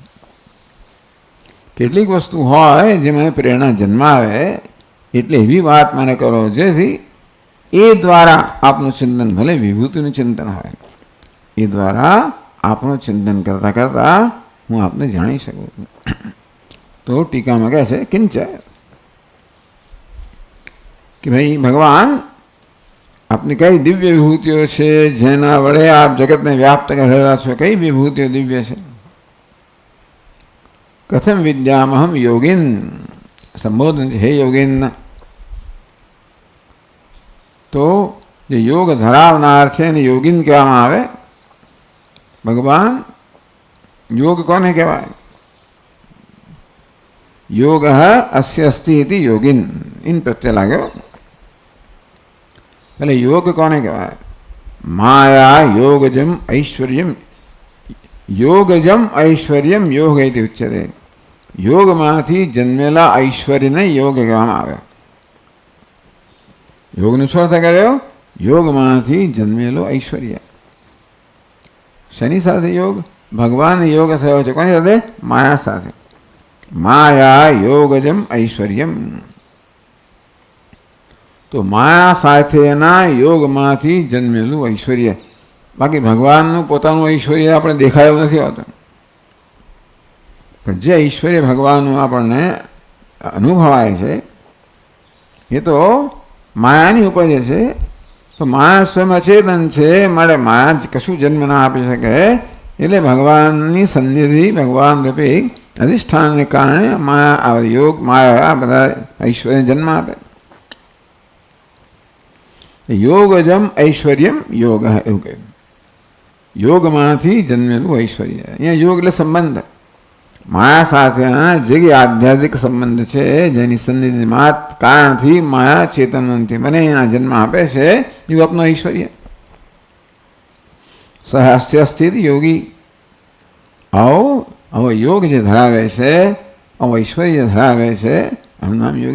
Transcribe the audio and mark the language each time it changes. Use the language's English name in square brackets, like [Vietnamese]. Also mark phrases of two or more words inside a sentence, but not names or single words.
[Gujarati] કેટલીક વસ્તુ હોય જે મને પ્રેરણા જન્માવે એટલે એવી વાત મને કરો જેથી એ દ્વારા આપનું ચિંતન, ભલે વિભૂતિનું ચિંતન હોય, એ દ્વારા આપનું ચિંતન કરતા કરતા હું આપને જાણી શકું। તો ટીકામાં કહે છે કિંચ કે ભાઈ ભગવાન આપની કઈ દિવ્ય વિભૂતિઓ છે જેના વડે આપ જગતને વ્યાપ્ત કરેલા છો, કઈ વિભૂતિઓ દિવ્ય છે। [Sanskrit] कथम विद्यामहम योगिन संबोधन हे योगिन। [Gujarati] તો જો યોગ ધરાવનાર હૈ યોગિન કહેવામાં આવે। ભગવાન યોગ કોને કહેવાય। [Sanskrit] योग अस्य अस्ति इति योगिन [Gujarati] ઇન પ્રત્યય લાગ્યો। પહેલે યોગ કોને કહેવાય। [Sanskrit] माया योगजम ऐश्वर्यम, योगजम ऐश्वर्यम योग इति उच्यते। [Gujarati] યોગ માંથી જન્મેલા ઐશ્વર્ય ને યોગ કહેવામાં આવે। योगनो શું અર્થ કર્યો? યોગ માંથી જન્મેલો ઐશ્વર્ય। શનિ સાથે યોગ? ભગવાન યોગ થયો છે કોની સાથે? માયા સાથે। [Sanskrit] माया योगजम ऐश्वर्यम। [Gujarati] તો માયા સાથેના યોગમાંથી જન્મેલું ऐश्वर्य। बाकी भगवानનું પોતાનું ऐश्वर्य આપણે દેખાયું નથી આવતું, પણ જે ऐश्वर्य ભગવાનનું આપણને અનુભવાય છે એ તો માયાની ઉપજ છે। તો માયા સ્વયં અચેતન છે, માટે માયા કશું જન્મ ના આપી શકે। એટલે ભગવાનની સન્નિધિ, ભગવાન રૂપી અધિષ્ઠાનને કારણે માયા યોગ માયા બધા ઐશ્વર્ય જન્મ આપે। [Sanskrit] योगजम ऐश्वर्यम योग [Gujarati] એવું કહ્યું। યોગમાંથી જન્મેલું ऐश्वर्य। અહીંયા योग એટલે સંબંધ। માયા સાથેના જે આધ્યાત્મિક સંબંધ છે, જેની સન્નિધિ કારણથી માયા ચેતનથી મને એના જન્મ આપે છે, એ આપનો ઐશ્વર્ય. સહાસ્ય સ્થિત યોગી, આવો યોગ જે ધરાવે છે, આવો ઐશ્વર્ય ધરાવે છે, આનું નામ યોગ.